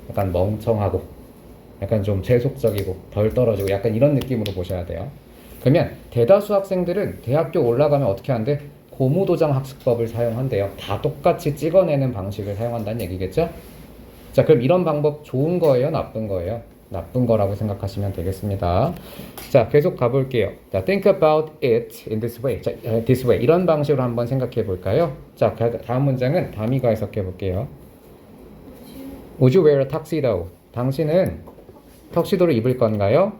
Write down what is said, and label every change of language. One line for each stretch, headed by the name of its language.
Korean: 약간 멍청하고 약간 좀 재속적이고 덜 떨어지고 약간 이런 느낌으로 보셔야 돼요. 그러면 대다수 학생들은 대학교 올라가면 어떻게 한대? 고무도장 학습법을 사용한대요. 다 똑같이 찍어내는 방식을 사용한다는 얘기겠죠? 자, 그럼 이런 방법 좋은 거예요? 나쁜 거예요? 나쁜 거라고 생각하시면 되겠습니다. 자, 계속 가볼게요.
English: 자, think about it in this way. 자, this way.
Korean: 이런 방식으로 한번 생각해 볼까요? 자, 다음 문장은 다미가 해석해 볼게요.
English: Would you wear a tuxedo?
Korean: 당신은 턱시도를 입을 건가요?